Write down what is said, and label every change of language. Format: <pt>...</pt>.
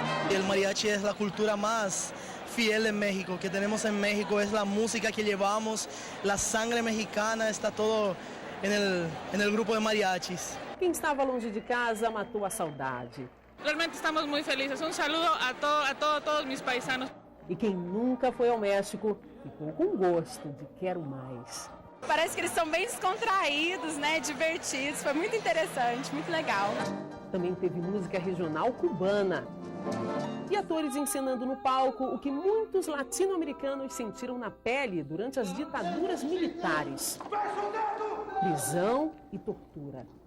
<es>El mariachi es la cultura más fiel en México, que tenemos en México, es la música que llevamos, la sangre mexicana, está todo en el grupo de mariachis.</es> <pt>Quem estava longe de casa matou a saudade.</pt> <es>Realmente estamos muy felices. Un saludo a todos mis paisanos.</es> <pt>E quem nunca foi ao México ficou com gosto de quero mais. Parece que eles são bem descontraídos, né, divertidos, foi muito interessante, muito legal. Também teve música regional cubana. E atores encenando no palco o que muitos latino-americanos sentiram na pele durante as ditaduras militares: prisão e tortura.</pt>